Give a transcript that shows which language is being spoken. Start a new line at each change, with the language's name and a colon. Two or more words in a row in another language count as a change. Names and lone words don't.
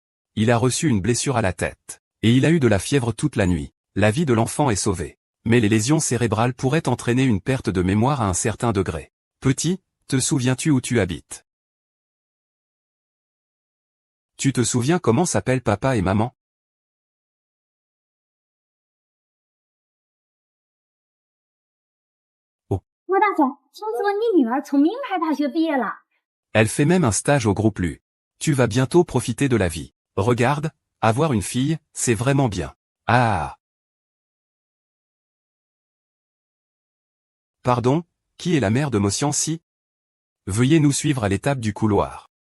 French: Il a reçu une blessure à la tête. Et il a eu de la fièvre toute la nuit. La vie de l'enfant est sauvée. Mais les lésions cérébrales pourraient entraîner une perte de mémoire à un certain degré. Petit, te souviens-tu où tu habites? Tu te souviens comment s'appellent papa et maman? Oh.
Chinese: 郭大总，听说你女儿从名牌大学毕业了。
French: Elle fait même un stage au groupe LU. Tu vas bientôt profiter de la vie. Regarde, avoir une fille, c'est vraiment bien. Ah. Pardon, qui est la mère de Mosiansi? Veuillez nous suivre à l'étape du couloir.